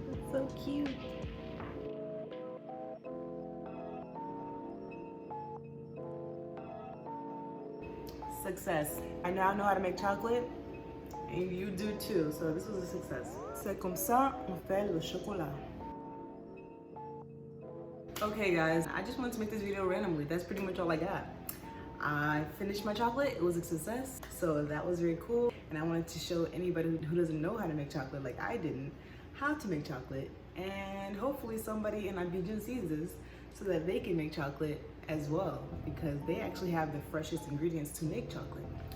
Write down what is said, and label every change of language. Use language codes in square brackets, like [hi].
[en] So cute. Success. I now know how to make chocolate, and you do too, so this was a success. [fr] C'est comme ça on fait le chocolat. [en] Okay guys, I just wanted to make this video randomly. That's pretty much all I got. I finished my chocolate, it was a success, so that was very cool. And I wanted to show anybody who doesn't know how to make chocolate like I didn't, how to make chocolate. And hopefully somebody in Abidjan sees this so that they can make chocolate as well, because they actually have the freshest ingredients to make chocolate.